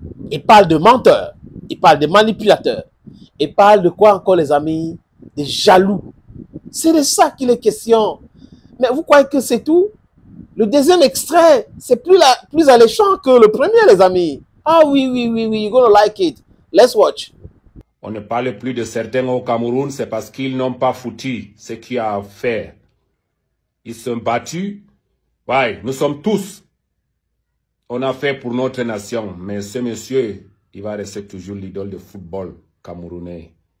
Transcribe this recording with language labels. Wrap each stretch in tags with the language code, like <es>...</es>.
<fr>Il parle de menteur. Il parle de manipulateur. Il parle de quoi encore, les amis? Des jaloux. C'est de ça qu'il est question. Mais vous croyez que c'est tout? Le deuxième extrait, c'est plus alléchant que le premier, les amis. Ah oui,</fr> <en>you're gonna like it. Let's watch.</en> <fr>On ne parle plus de certains au Cameroun, c'est parce qu'ils n'ont pas foutu ce qu'il y a à faire. Ils sont battus. Ouais, nous sommes tous. On a fait pour notre nation. Mais ce monsieur, il va rester toujours l'idole de football camerounais.</fr>